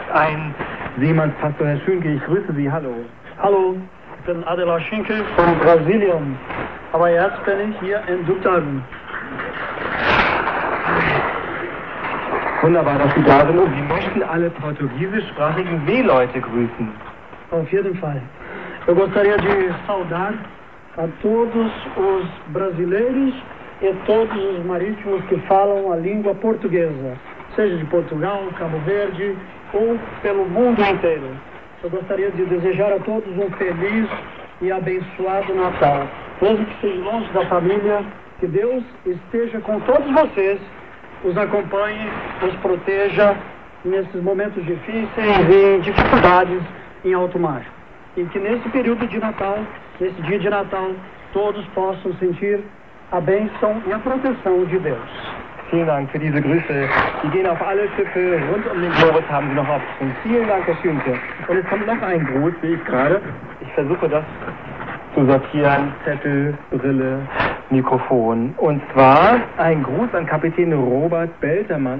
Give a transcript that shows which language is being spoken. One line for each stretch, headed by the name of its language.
German: Ein Seemannspastor, Herr Schünke, ich grüße Sie. Hallo. Hallo, ich bin Adela Schünke von Brasilien. Aber jetzt bin ich hier in Duktalm. Wunderbar, dass Sie da sind und Sie möchten alle portugiesischsprachigen Seeleute grüßen. Auf jeden Fall.
Portuguese: Eu gostaria de saudar a todos os brasileiros e todos os marítimos que falam a língua portuguesa, seja de Portugal, Cabo Verde ou pelo mundo inteiro. Eu gostaria de desejar a todos um feliz e abençoado Natal. Mesmo que seja longe da família, que Deus esteja com todos vocês. Os acompanhe, os proteja nesses momentos difíceis e dificuldades em alto mar. E que nesse período de Natal, nesse dia de Natal, todos possam sentir a bênção e a proteção de Deus.
German: Vielen Dank für diese Grüße. Sie gehen auf alle Schiffe rund um den Globus, haben Sie noch Hoffnung. Vielen Dank, Herr Schünke. Und es kommt noch ein Gruß, wie ich gerade. Ich versuche das zu sortieren. Zettel, Brille, Mikrofon. Und zwar ein Gruß an Kapitän Robert Beltermann.